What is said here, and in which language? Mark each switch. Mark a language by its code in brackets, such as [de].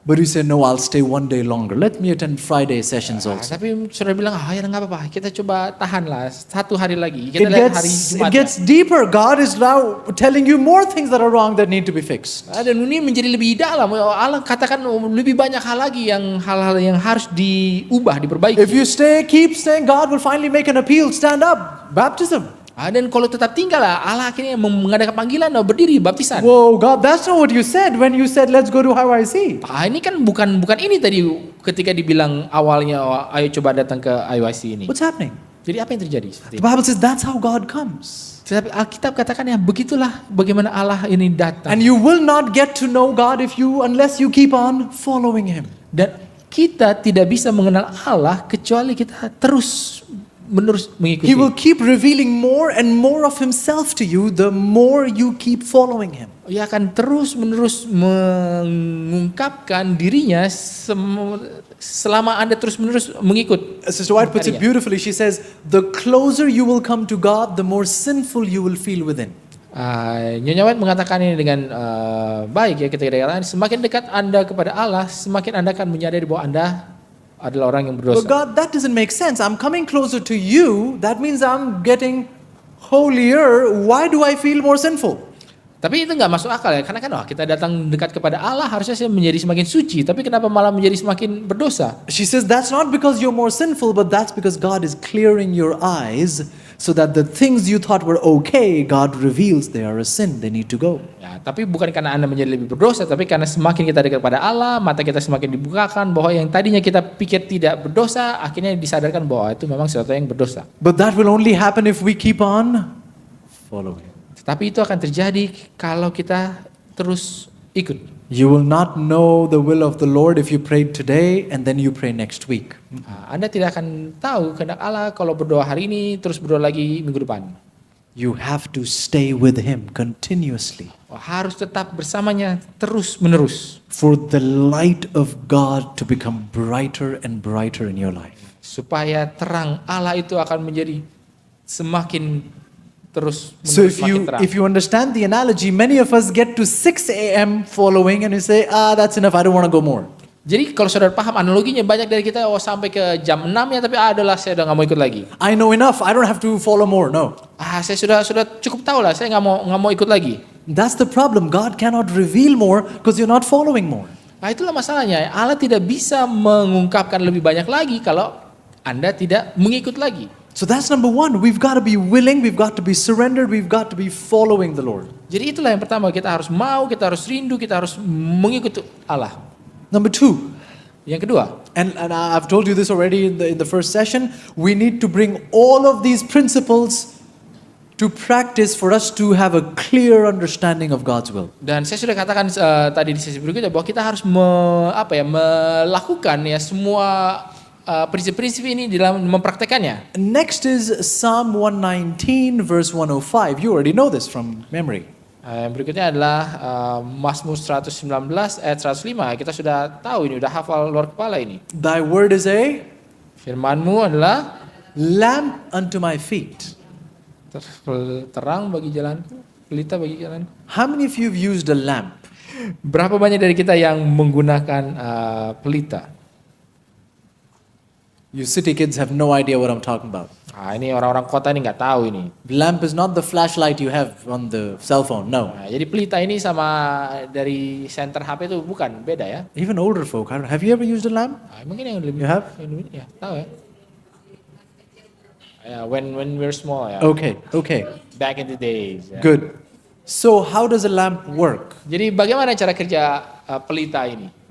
[en] but you say, no, I'll stay one day longer. Let me attend Friday sessions also. [id] Tapi saudara bilang, ya nggak apa-apa, kita coba tahan lah 1 hari lagi. Kita lihat hari [en] It [id] Jumat. [en] gets deeper. God is now telling you more things that are wrong that need to be fixed. [id] Dan ini menjadi lebih dalam. Allah katakan lebih banyak hal lagi hal-hal yang harus diubah, diperbaiki. [en] If you keep staying, God will finally make an appeal. Stand up. Baptism. [id] Dan kalau tetap tinggal Allah akhirnya mengadakan panggilan, berdiri baptisan. [en] Whoa, God, that's not what you said when you said, let's go to IYC. [id] Ini kan bukan ini tadi ketika dibilang awalnya, ayo coba datang ke IYC ini. [en] What's happening? [id] Jadi apa yang terjadi? Seperti [en] The Bible says that's how God comes. [id] Tetapi Alkitab katakan begitulah bagaimana Allah ini datang. [en] And you will not get to know God unless you keep on following Him. [id] Dan kita tidak bisa mengenal Allah kecuali kita terus menerus mengikuti. [en] He will keep revealing more and more of himself to you the more you keep following him. [id] Ia akan terus-menerus mengungkapkan dirinya selama Anda terus-menerus mengikut. [en] Sister White puts it beautifully. She says, the closer you will come to God, the more sinful you will feel within. [id] Nyonya White mengatakan ini dengan baik ya, ketika dikatakan semakin dekat Anda kepada Allah, semakin Anda akan menyadari bahwa Anda adalah orang yang [en] But [id] berdosa. [en] God, that doesn't make sense. I'm coming closer to you. That means I'm getting holier. Why do I feel more sinful? [id] Tapi itu nggak masuk akal ya, karena kan kita datang dekat kepada Allah harusnya saya menjadi semakin suci, tapi kenapa malah menjadi semakin berdosa? [en] She says that's not because you're more sinful, but that's because God is clearing your eyes so that the things you thought were okay, God reveals they are a sin, they need to go. [id] Ya, tapi bukan karena Anda menjadi lebih berdosa, tapi karena semakin kita dekat pada Allah, mata kita semakin dibukakan bahwa yang tadinya kita pikir tidak berdosa, akhirnya disadarkan bahwa itu memang sesuatu yang berdosa. [en] But that will only happen if we keep on following. [id] Tapi itu akan terjadi kalau kita terus ikut. [en] You will not know the will of the Lord if you prayed today and then you pray next week. [id] Anda tidak akan tahu kehendak Allah kalau berdoa hari ini terus berdoa lagi minggu depan. [en] You have to stay with him continuously. [id] Harus tetap bersamanya terus menerus. [en] For the light of God to become brighter and brighter in your life. [id] Supaya terang Allah itu akan menjadi semakin terus [en] So [id] semakin terang. [en] if you understand the analogy, many of us get to 6 a.m. following and we say, that's enough, I don't want to go more. [id] Jadi kalau saudara paham analoginya, banyak dari kita sampai ke jam 6 ya, tapi adalah saya udah nggak mau ikut lagi. [en] I know enough, I don't have to follow more, no. [id] Saya sudah cukup tahu lah, saya nggak mau ikut lagi. [en] That's the problem, God cannot reveal more because you're not following more. [id] Nah itulah masalahnya, Allah tidak bisa mengungkapkan lebih banyak lagi kalau Anda tidak mengikut lagi. [en] So that's number one, we've got to be willing, we've got to be surrendered, we've got to be following the Lord. [id] Jadi itulah yang pertama, kita harus mau, kita harus rindu, kita harus mengikut Allah. [en] Number two, [id] Yang kedua, [en] and I've told you this already in the first session, we need to bring all of these principles to practice for us to have a clear understanding of God's will. [id] dan saya sudah katakan tadi di sesi berikutnya bahwa kita harus melakukan ya semua prinsip-prinsip ini di dalam mempraktekannya. [en] Next is Psalm 119 verse 105. You already know this from memory. [id] Yang berikutnya adalah Mazmur 119 ayat 105. Kita sudah tahu ini, sudah hafal luar kepala ini. [en] Thy word is a [id] Firman-Mu adalah [en] lamp unto my feet. [id] terang bagi jalanku, pelita bagi jalanku. [en] How many of you have used a lamp? [id] Berapa banyak dari kita yang menggunakan pelita? [en] You city kids have no idea what I'm talking about. [id] Ini orang-orang kota ini nggak tahu ini. [en] Lamp is not the flashlight you have on the cell phone, no. [id] Jadi pelita ini sama dari center HP itu bukan, beda ya. [en] Even older folk, have you ever used a lamp? [id] Mungkin yang lebih [en] You have? [id] ya, tahu ya. [en] When we're small ya. Okay. Back in the days. Ya. Good. So how does a lamp work? [id] Jadi bagaimana cara kerja pelita ini?